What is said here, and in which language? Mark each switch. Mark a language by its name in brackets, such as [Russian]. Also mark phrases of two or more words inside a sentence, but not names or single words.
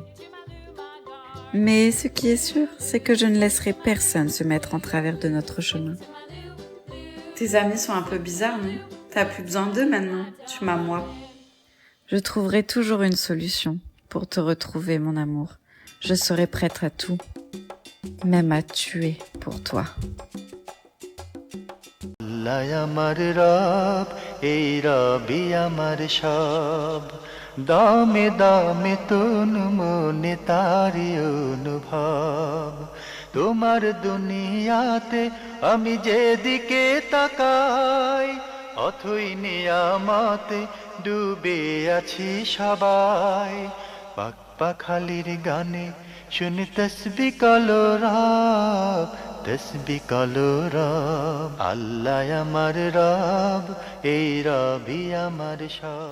[French] Mais ce qui est sûr, c'est que je ne laisserai personne se mettre en travers de notre chemin. Tes amis sont un peu bizarres, non? T'as plus besoin d'eux maintenant, tu m'as moi. Je trouverai toujours une solution pour te retrouver, mon amour. Je serai prête à tout, même à tuer pour toi. [Bangla] দামে দামে তনু মনে তারি অনুভব তোমার দুনিয়াতে আমি যেদিকে তাকাই অথই নিয়ামতে ডুবে আছি সবাই পাক পাখালির গানে শুনি তসবি কলরব তসবি কলরব আল্লাহ আমার রব এই রবি আমার সব।